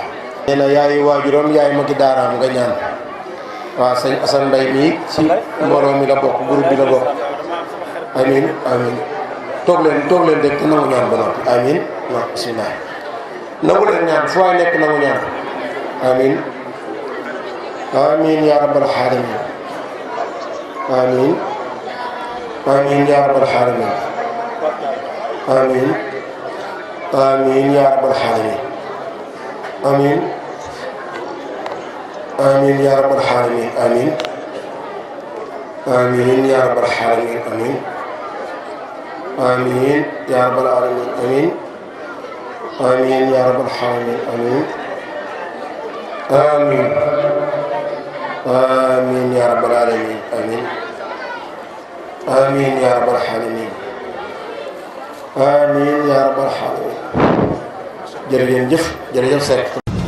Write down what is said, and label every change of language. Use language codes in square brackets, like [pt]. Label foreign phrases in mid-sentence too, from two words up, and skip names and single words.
[wo] nee na yaay waajuram yaay magi daaraam nga ñaan waaw sëñ Assane Mbaye mii ci mbooloo mi la bokk groupe bi la bokk amin amin toog leen rek te nangu ñaan ba noppi amin waaw bismillah nangu leen ñaan fu waay nekk nangu ñaan amin [ar] آمين يا رب العالمين آمين آمين يا رب العالمين آمين آمين يا رب العالمين آمين آمين يا رب العالمين آمين آمين يا رب العالمين آمين آمين يا رب العالمين آمين آمين يا رب العالمين آمين آمين آمين يا رب العالمين آمين آمين يا رب العالمين آمين يا رب العالمين [wo] jërëjëf Seck